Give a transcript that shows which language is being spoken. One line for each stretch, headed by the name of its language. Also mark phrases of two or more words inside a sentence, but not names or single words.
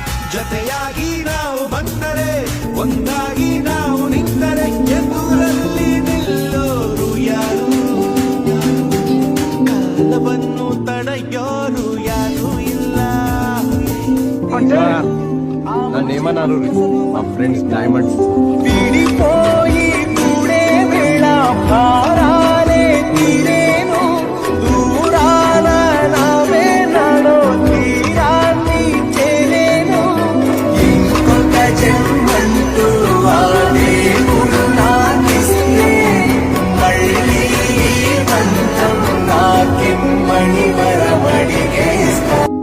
Kannada: ಜೊತೆಯಾಗಿ ನಾವು ಬಂದರೆ ಒಂದಾಗಿ ನಾವು ನಿಂತರೆ ಎದುರಲ್ಲಿ ನಿಲ್ಲೋರು ಯಾರು ಕಾಲವನ್ನು ತಡೆಯೋರು ಯಾರು ಇಲ್ಲ
Telugu: నన్నేమన్నారు మా
English: friends diamonds
Telugu: విడిపోయి కూడే వేళ భారాలే తీరేను దూరాన నావే నాడో తీరాన్ని చేరేను ఇంకొక జన్మంటూ వాడే నాకిస్తే మళ్ళీ బంధం నాకిమ్మని వరమడిగేస్తా